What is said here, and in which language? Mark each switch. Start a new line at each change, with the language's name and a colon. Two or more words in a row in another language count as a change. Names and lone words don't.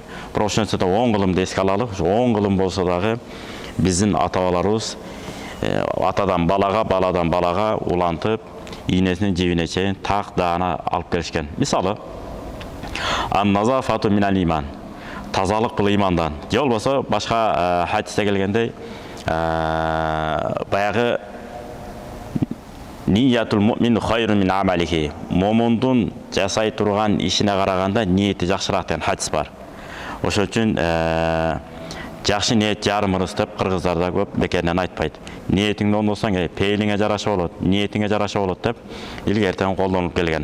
Kyrgyz: Бирок ошентсе да оң кылымды эске алалы. Оң кылым болсо дагы биздин ата-бабаларыбыз атадан балага, баладан балага улантып, ийнесинин жибине чейин так даана алып келишкен.
Arabic: Мисалы, النظافة من الإيمان.
Kyrgyz: Тазалык бул имандан. Же болбосо башка хадисте келгендей, баягы
Arabic: نية المؤمن خير من عمله.
Kyrgyz: Момундун жасай турган ишине караганда ниети жакшыраак деген хадис бар. Ошол үчүн жакшы ниет жарым ырыс деп кыргыздарда көп бекеринен айтпайт. Ниетиңди оңдосоң, пейилиңе жараша болот, ниетиңе жараша болот деп илгертен колдонуп келген.